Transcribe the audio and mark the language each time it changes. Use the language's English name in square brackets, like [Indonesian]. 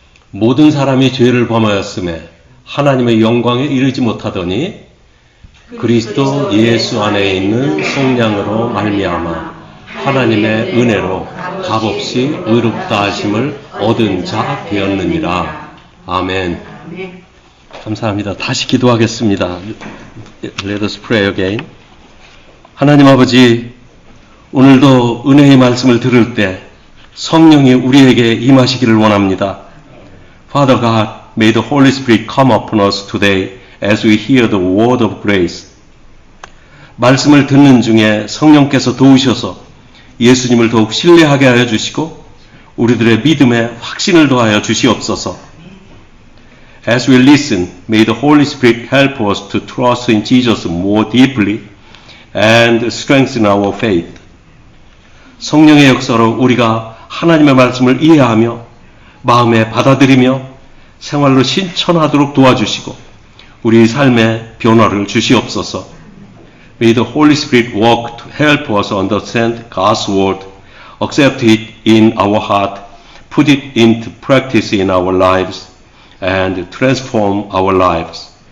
[Korean] 모든 사람이 죄를 범하였음에 하나님의 영광에 이르지 못하더니 그리스도 예수 안에 있는 속량으로 말미암아 하나님의 은혜로 값없이 의롭다 하심을 얻은 자 되었느니라. 아멘. 감사합니다. 다시 기도하겠습니다. [English] Let us pray again. [Korean] 하나님 아버지, 오늘도 은혜의 말씀을 들을 때 성령이 우리에게 임하시기를 원합니다. [English] Father God, may the Holy Spirit come upon us today as we hear the word of grace. [Korean] 말씀을 듣는 중에 성령께서 도우셔서 예수님을 더욱 신뢰하게 하여 주시고 우리들의 믿음에 확신을 더하여 주시옵소서. [English] As we listen, may the Holy Spirit help us to trust in Jesus more deeply and strengthen our faith. [Korean] 성령의 역사로 우리가 하나님의 말씀을 이해하며 마음에 받아들이며 생활로 실천하도록 도와주시고 우리 삶의 변화를 주시옵소서. [English] May the Holy Spirit work to help us understand God's word, accept it in our heart, put it into practice in our lives, and transform our lives.